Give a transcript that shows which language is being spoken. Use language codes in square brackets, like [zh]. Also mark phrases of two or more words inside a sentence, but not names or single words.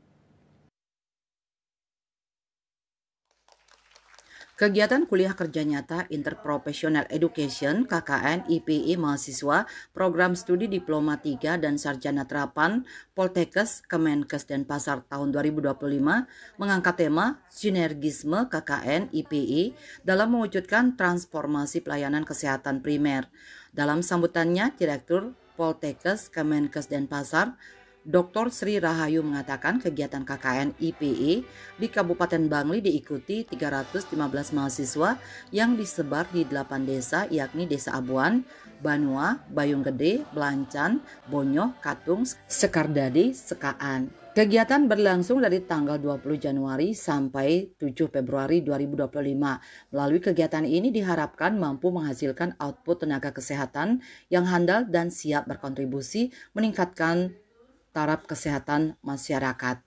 [id] Kegiatan kuliah kerja nyata [en] Interprofessional Education [id] KKN IPE mahasiswa program studi Diploma 3 dan Sarjana Terapan Poltekkes Kemenkes Denpasar tahun 2025 mengangkat tema Sinergisme KKN IPE dalam mewujudkan transformasi pelayanan kesehatan primer. Dalam sambutannya, Direktur Poltekkes Kemenkes Denpasar Dr. Sri Rahayu mengatakan kegiatan KKN IPE di Kabupaten Bangli diikuti 315 mahasiswa yang disebar di 8 desa yakni Desa Abuan, Banua, Bayung Gede, Belancan, Bonyoh, Katung, Sekardadi, Sekaan. Kegiatan berlangsung dari tanggal 20 Januari sampai 7 Februari 2025. Melalui kegiatan ini diharapkan mampu menghasilkan output tenaga kesehatan yang handal dan siap berkontribusi meningkatkan taraf kesehatan masyarakat.